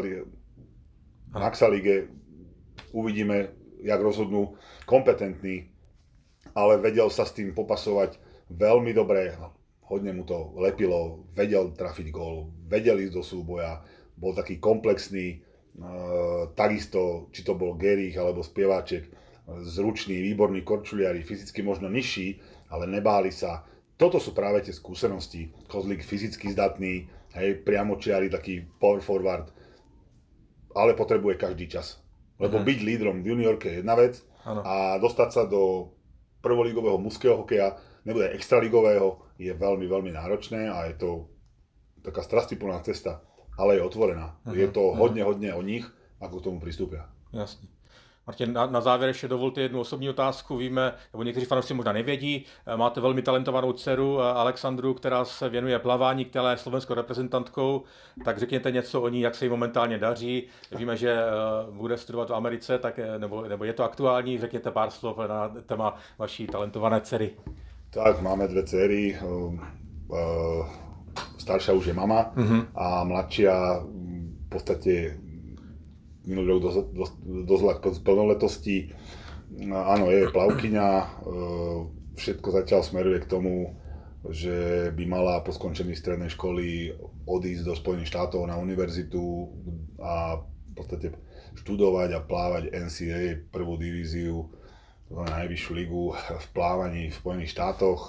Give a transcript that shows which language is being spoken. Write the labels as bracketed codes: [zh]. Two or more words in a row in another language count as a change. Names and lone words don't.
[sk] Maxa Lige, uvidíme, jak rozhodnú kompetentní, ale vedel sa s tým popasovať veľmi dobre, hodne mu to lepilo, vedel trafiť gól, vedel ísť do súboja, bol taký komplexný, takisto, či to bol Gerich alebo Spieváček, zruční, výborní korčuliari, fyzicky možno nižší, ale nebáli sa. Toto sú práve tie skúsenosti. Kozlík fyzicky zdatný, priamočiari, taký [en] power forward, [sk] ale potrebuje každý čas. Lebo byť lídrom v juniorke je jedna vec a dostať sa do prvolígového mužského hokeja, nebude extraligového, je veľmi náročné a je to taká strastiplná cesta, ale je otvorená. Je to hodne o nich, ako k tomu pristúpia. [cs] Jasně. Martin, na závěr ještě dovolte jednu osobní otázku. Víme, nebo někteří fanoušci možná nevědí, máte velmi talentovanou dceru Alexandru, která se věnuje plavání, která je slovenskou reprezentantkou, tak řekněte něco o ní, jak se jí momentálně daří. Víme, že bude studovat v Americe, tak, nebo je to aktuální, řekněte pár slov na téma vaší talentované dcery. [sk] Tak, máme dve dcery, staršia už je mama a mladšia v podstate minulý rok dosť k plnoletosti. Áno, je plavkyňa, všetko zatiaľ smeruje k tomu, že by mala po skončení strednej školy odísť do Spojených štátov na univerzitu a v podstate študovať a plávať NCAA prvú divíziu, najvyššiu ligu v plávaní v Spojených štátoch.